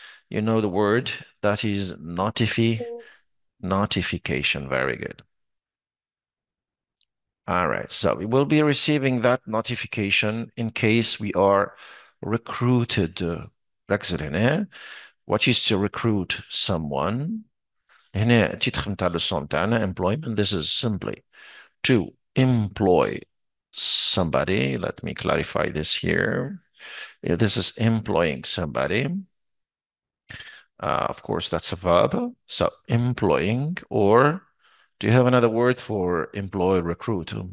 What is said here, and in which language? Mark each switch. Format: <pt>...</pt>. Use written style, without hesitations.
<en>You know the word that is notification. Very good. All right. So we will be receiving that notification in case we are recruited.</en> <ar>ركز هنا.</ar> <en>What is to recruit someone?</en> <ar>هنا تيتر نتاع اللسون تاعنا employment.</ar> <en>This is simply to employ somebody. Let me clarify this here. This is employing somebody. Of course, that's a verb. So employing, or do you have another word for employ, recruit?</en>